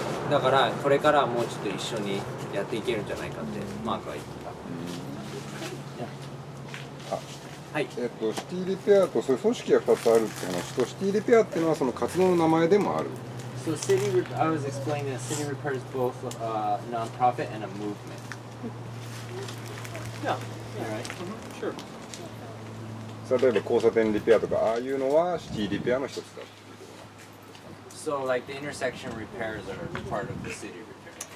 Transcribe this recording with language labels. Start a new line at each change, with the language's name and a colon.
Japanese: だからこれからはもうちょっと一緒にやっていけるんじゃないかってマークは言ってた。はい。シティリペアとそういう組織が2つあるって話と、シティリペアっていうのはその活動の名前でもある。
English: So I was explaining that City Repair is both a non-profit and a movement. Yeah. Right. Sure.
Japanese: 例えば交差点リペアとかああいうのはシティリペアの一つだ。
English: So like the intersection repairs are part of the city repair.